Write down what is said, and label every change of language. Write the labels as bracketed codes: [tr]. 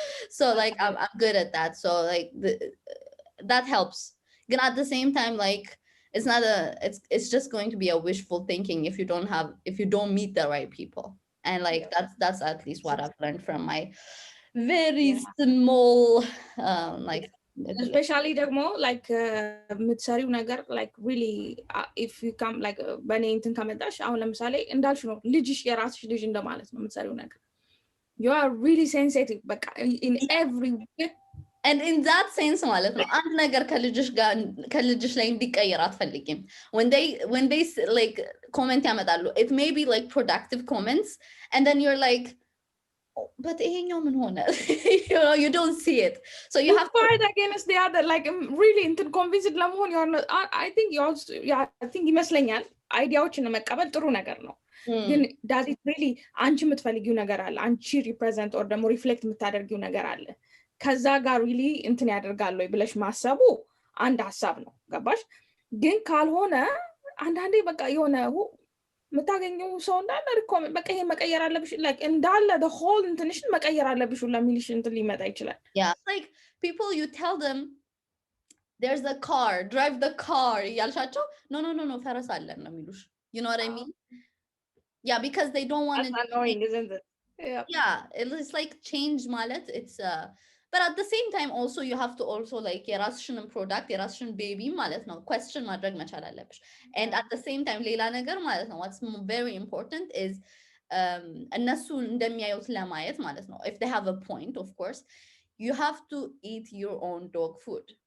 [en] so like I'm good at that so like that helps again at the same time like it's not it's just going to be a wishful thinking if you don't meet the right people and like that's at least what I've learned from my very small like [am] especially ደግሞ like የምትሰሪው ነገር like really [en] if you come like [am] በእኔ እንትን ከመጣሽ አሁን ለምሳሌ እንዳልሽ ነው ልጅሽ የራስሽ ልጅ እንደማለት ነው የምትሰሪው ነገር [en] you are really sensitive [am] በቃ [en] in every way and in that sense [am] ማለት ነው አንድ ነገር ከልጅሽ ላይ እንዲቀየር አትፈልጊም [en] when they like comment ያመጣሉ it may be like productive comments and then you're like oh, but [am] ይሄኛው ምን ሆነ [en] you don't see it so you have to fight against the other like really [am] እንትን convinced ለመሆን [en] I think you also I think [am] ይመስለኛል አይዲያዎችን መቀበል ጥሩ ነገር ነው ግን [en] does it really [am] አንቺ የምትፈልጊው ነገር አለ አንቺ represent or ደግሞ reflect የምታደርጊው ነገር አለ ከዛ ጋር really እንትን ያደርጋል ወይ ብለሽ ማሰቡ አንድ ሐሳብ ነው ገባሽ ግን ካልሆነ አንዳንዴ በቃ የሆነ የምታገኘው ሰው እንዳለ ሪኮመንድ በቃ ይሄ መቀየር አለብሽ like እንዳለ the whole እንትንሽን መቀየር አለብሽ ለሚልሽ እንትን ሊመጣ ይችላል [en] like people you tell them there's a car drive the car ያልሻቸው no [am] ፈረስ አለን ነው የሚሉሽ [en] you know what I mean because they don't want That's annoying isn't it it's like change ማለት it's but at the same time also you have to also like የራስሽን product የራስሽን baby ማለት ነው question [am] ማድረግ መቻል አለብሽ [en] and at the same time [am] ሌላ ነገር ማለት ነው [en] what's very important is [am] እነሱ እንደሚያዩት ለማየት ማለት ነው [en] if they have a point of course you have to eat your own dog food